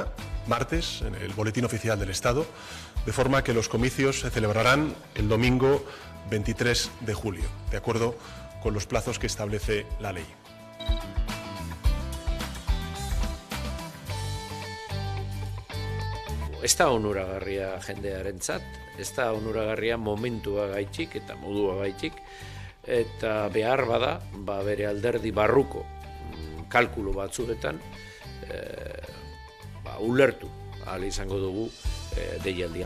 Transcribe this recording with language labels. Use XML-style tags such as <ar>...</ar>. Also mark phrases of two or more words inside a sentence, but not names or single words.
<es>martes, en el Boletín Oficial del Estado, de forma que los comicios se celebrarán el domingo 23 de julio, de acuerdo con los plazos que establece la ley.</es> <eu>Ez da onuragarria jendearentzat, ez da onuragarria momentua gaitxik eta modua gaitxik, eta behar bada, bere alderdi barruko kalkulu batzuetan ulertu ahal izango dugu deialdia.</eu>